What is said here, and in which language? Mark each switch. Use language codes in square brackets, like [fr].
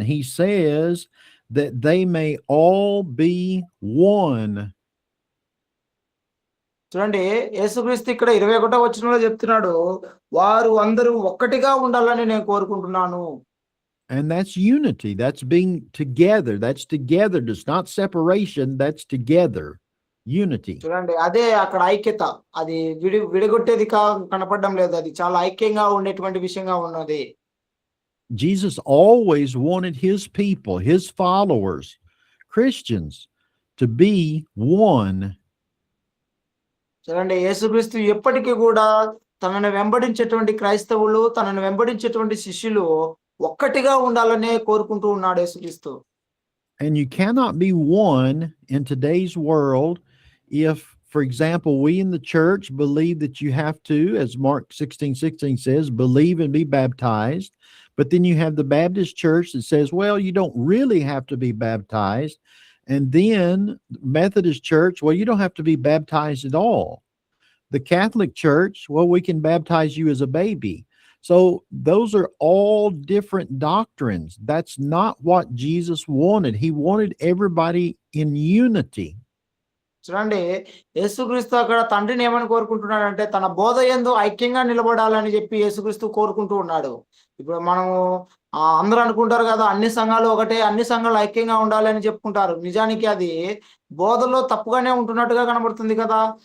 [en] He says that they may all be one. [te] చూడండి, యేసుక్రీస్తు ఇక్కడ 21వ వచనంలో చెప్తున్నాడు, వారు అందరూ ఒక్కటిగా ఉండాలని నేను కోరుకుంటున్నాను. [en] And that's unity. That's being together. That's together. It's not separation. That's together. Unity. [te] చూడండి, అదే అక్కడ ఐక్యత. అది విడగొట్టేది కనపడడం లేదు. అది చాలా ఐక్యంగా ఉండేటువంటి విషయంగా ఉన్నది. [en] Jesus always wanted his people, his followers, Christians, to be one. [te] చూడండి, యేసుక్రీస్తు ఎప్పటికీ కూడా తనను వెంబడించేటువంటి క్రైస్తవులు, తనను వెంబడించేటువంటి శిష్యులు ఒక్కటిగా ఉండాలనే కోరుకుంటూ ఉన్నాడు యేసుక్రీస్తు. [en] And you cannot be one in today's world if, for example, we in the church believe that you have to, as Mark 16:16 says, believe and be baptized. But then you have the Baptist church that says, well, you don't really have to be baptized. And then Methodist church, well, you don't have to be baptized at all. The Catholic church, well, we can baptize you as a baby. So those are all different doctrines. That's not what Jesus wanted. He wanted everybody in unity. [te] చూడండి, యేసుక్రీస్తు అక్కడ తండ్రిని ఏమని కోరుకుంటున్నాడంటే తన బోధ యందు ఐక్యంగా నిలబడాలని చెప్పి యేసుక్రీస్తు కోరుకుంటూ ఉన్నాడు. ఇప్పుడు మనము అందరూ అనుకుంటారు కదా, అన్ని సంఘాలు ఒకటే, అన్ని సంఘాలు ఐక్యంగా ఉండాలి అని చెప్పుకుంటారు. నిజానికి అది బోధలో తప్పుగానే ఉంటున్నట్టుగా కనబడుతుంది కదా.